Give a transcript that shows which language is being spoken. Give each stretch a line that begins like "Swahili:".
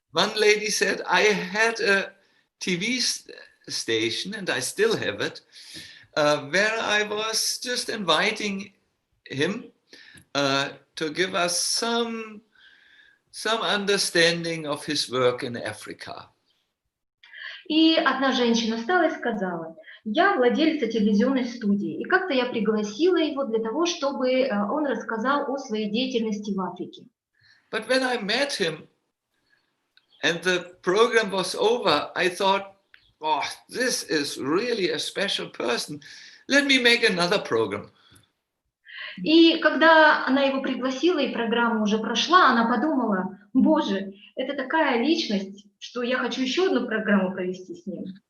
English: One lady said, I had a TV station, and I still have it, where I was just inviting him to give us some understanding of his work in Africa.
Russian: И одна женщина встала и сказала, я владелица телевизионной студии, и как-то я пригласила его для того, чтобы он рассказал о своей деятельности в Африке.
English: But when I met him and the program was over, I thought, oh, this is really a special person. Let me make another program.
Russian: И когда она его пригласила, и программа уже прошла, она подумала, боже, это такая личность, что я хочу еще одну программу провести с ним.